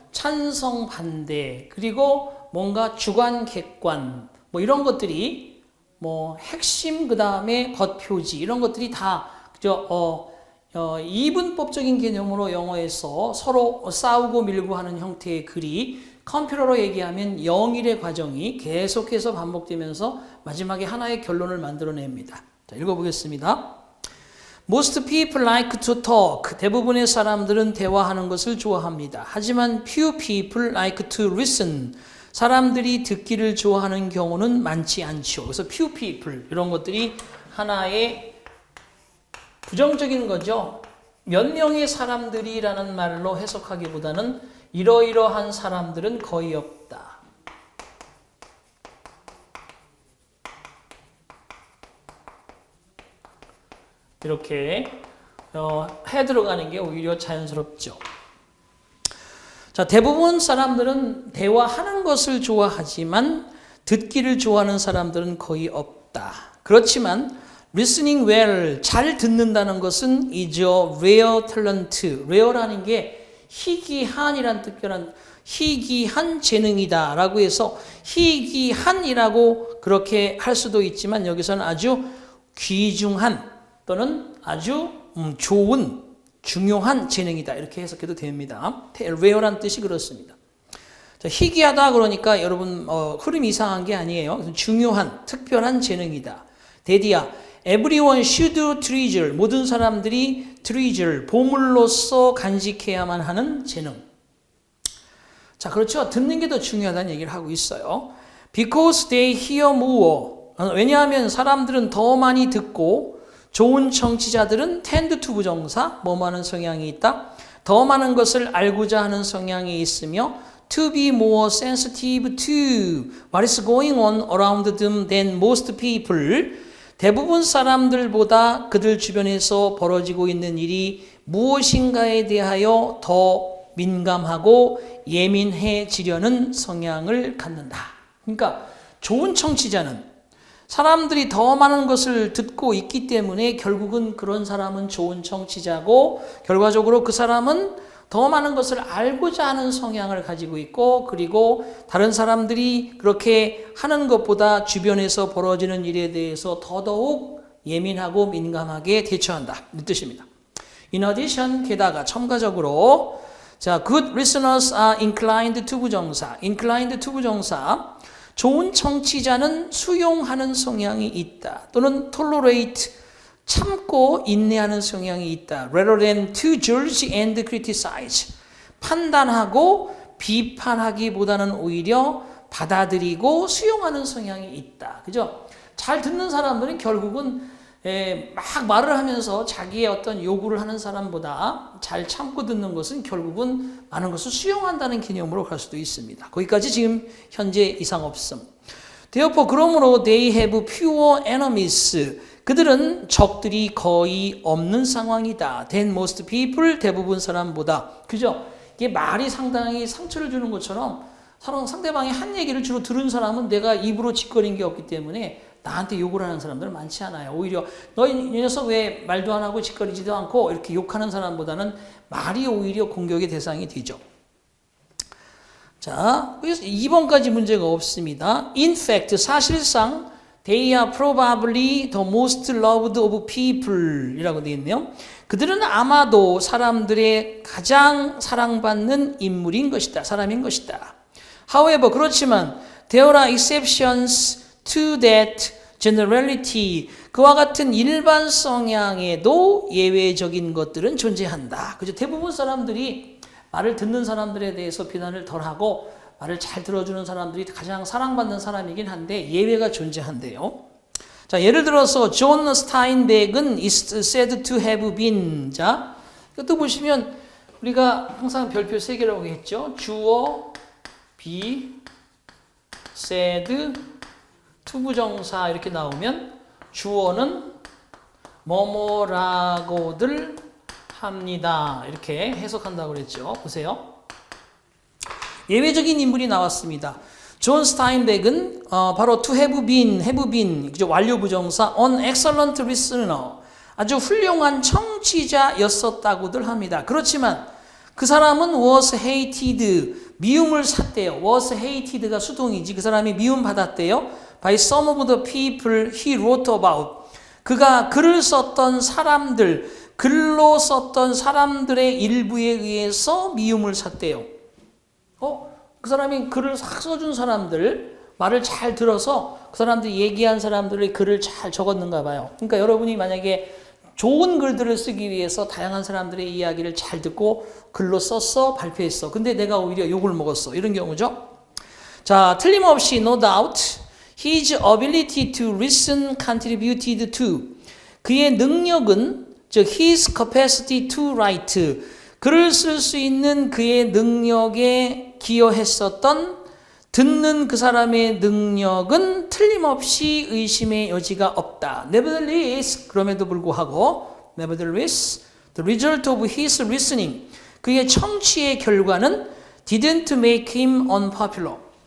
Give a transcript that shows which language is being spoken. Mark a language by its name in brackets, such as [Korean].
[Korean] 찬성, 반대, 그리고 뭔가 주관, 객관, 뭐 이런 것들이 핵심, 그 다음에 겉표지, 이런 것들이 다, 그죠? 이분법적인 개념으로 영어에서 서로 싸우고 밀고 하는 형태의 글이 컴퓨터로 얘기하면 영일의 과정이 계속해서 반복되면서 마지막에 하나의 결론을 만들어냅니다. 자, 읽어보겠습니다. [English] Most people like to talk. [Korean] 대부분의 사람들은 대화하는 것을 좋아합니다. 하지만 [English] few people like to listen. [Korean] 사람들이 듣기를 좋아하는 경우는 많지 않죠. 그래서 [English] few people [Korean] 이런 것들이 하나의 부정적인 거죠. 몇 명의 사람들이라는 말로 해석하기보다는 이러이러한 사람들은 거의 없다. 이렇게 해 들어가는 게 오히려 자연스럽죠. 자, 대부분 사람들은 대화하는 것을 좋아하지만 듣기를 좋아하는 사람들은 거의 없다. 그렇지만 [English] listening well, [Korean] 잘 듣는다는 것은 [English] is a rare talent. [Korean] rare라는 게 희귀한이란 뜻변한 희귀한 재능이다 라고 해서 희귀한이라고 그렇게 할 수도 있지만 여기서는 아주 귀중한 또는 아주 좋은 중요한 재능이다 이렇게 해석해도 됩니다. rare란 뜻이 그렇습니다. 자, 희귀하다 그러니까 여러분 흐름이 이상한 게 아니에요. 중요한 특별한 재능이다. 대디야 [English] everyone should treasure, [Korean] 모든 사람들이 treasure, 보물로서 간직해야만 하는 재능. 자, 그렇죠. 듣는 게 더 중요하다는 얘기를 하고 있어요. [English] Because they hear more. [Korean] 왜냐하면 사람들은 더 많이 듣고 좋은 청취자들은 [English] tend to [Korean] 부정사, 뭐뭐 하는 성향이 있다. 더 많은 것을 알고자 하는 성향이 있으며 [English] to be more sensitive to what is going on around them than most people. [Korean] 대부분 사람들보다 그들 주변에서 벌어지고 있는 일이 무엇인가에 대하여 더 민감하고 예민해지려는 성향을 갖는다. 그러니까 좋은 청취자는 사람들이 더 많은 것을 듣고 있기 때문에 결국은 그런 사람은 좋은 청취자고 결과적으로 그 사람은 더 많은 것을 알고자 하는 성향을 가지고 있고 그리고 다른 사람들이 그렇게 하는 것보다 주변에서 벌어지는 일에 대해서 더더욱 예민하고 민감하게 대처한다. 이 뜻입니다. [English] In addition, [Korean] 게다가 첨가적으로 자, [English] good listeners are inclined to 부정사. inclined to 부정사. [Korean] 좋은 청취자는 수용하는 성향이 있다. 또는 tolerate, 참고 인내하는 성향이 있다. [English] rather than to judge and criticize. [Korean] 판단하고 비판하기보다는 오히려 받아들이고 수용하는 성향이 있다. 그죠? 잘 듣는 사람들은 결국은 막 말을 하면서 자기의 어떤 요구를 하는 사람보다 잘 참고 듣는 것은 결국은 많은 것을 수용한다는 개념으로 갈 수도 있습니다. 거기까지 지금 현재 이상 없음. [English] Therefore, [Korean] 그러므로 [English] they have fewer enemies. [Korean] 그들은 적들이 거의 없는 상황이다. [English] than most people, [Korean] 대부분 사람보다. 그죠? 이게 말이 상당히 상처를 주는 것처럼 상대방이 한 얘기를 주로 들은 사람은 내가 입으로 짓거린 게 없기 때문에 나한테 욕을 하는 사람들은 많지 않아요. 오히려 너 이 녀석 왜 말도 안 하고 짓거리지도 않고 이렇게 욕하는 사람보다는 말이 오히려 공격의 대상이 되죠. 자, 그래서 2번까지 문제가 없습니다. [English] In fact, [Korean] 사실상 [English] they are probably the most loved of people [Korean] 이라고 되어 있네요. 그들은 아마도 사람들의 가장 사랑받는 인물인 것이다. 사람인 것이다. [English] However, [Korean] 그렇지만 [English] there are exceptions to that generality. [Korean] 그와 같은 일반 성향에도 예외적인 것들은 존재한다. 그죠? 대부분 사람들이 말을 듣는 사람들에 대해서 비난을 덜하고 말을 잘 들어주는 사람들이 가장 사랑받는 사람이긴 한데 예외가 존재한대요. 자, 예를 들어서 [English] 존 스타인백은 is said to have been. [Korean] 자, 또 보시면 우리가 항상 별표 3개라고 했죠. 주어, be, said, 투부정사 이렇게 나오면 주어는 뭐뭐라고들 합니다. 이렇게 해석한다고 그랬죠. 보세요. 예외적인 인물이 나왔습니다. 존 스타인백은 바로 [English] to have been, [Korean] 그죠? 완료 부정사 [English] an excellent listener, [Korean] 아주 훌륭한 청취자였었다고들 합니다. 그렇지만 그 사람은 [English] was hated, [Korean] 미움을 샀대요. [English] was hated [Korean] 가 수동이지 그 사람이 미움 받았대요. [English] by some of the people he wrote about. [Korean] 그가 글을 썼던 사람들, 글로 썼던 사람들의 일부에 의해서 미움을 샀대요. 그 사람이 글을 싹 써준 사람들, 말을 잘 들어서 그 사람들이 얘기한 사람들의 글을 잘 적었는가 봐요. 그러니까 여러분이 만약에 좋은 글들을 쓰기 위해서 다양한 사람들의 이야기를 잘 듣고 글로 썼어, 발표했어. 근데 내가 오히려 욕을 먹었어. 이런 경우죠. 자, 틀림없이 [English] no doubt his ability to listen contributed to. [Korean] 그의 능력은, 즉 [English] his capacity to write, [Korean] 글을 쓸 수 있는 그의 능력에 기여했었던 듣는 그 사람의 능력은 틀림없이 의심의 여지가 없다. [English] Nevertheless, [Korean] 그럼에도 불구하고 [English] Nevertheless, the result of his listening, [Korean] 그의 청취의 결과는 [English] didn't make him unpopular.